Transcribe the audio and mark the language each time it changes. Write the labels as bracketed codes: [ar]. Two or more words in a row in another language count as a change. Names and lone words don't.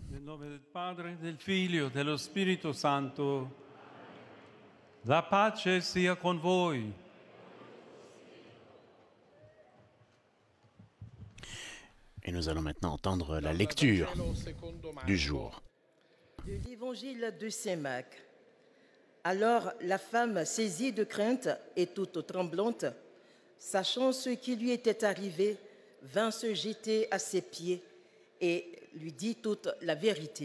[it] nome del Padre, del Figlio, dello Spirito Santo. La pace sia con voi. [fr] Et nous allons maintenant entendre la lecture du jour. De l'évangile de Saint Marc. Alors la femme, saisie de crainte et toute tremblante, sachant ce qui lui était arrivé, vint se jeter à ses pieds et lui dit toute la vérité.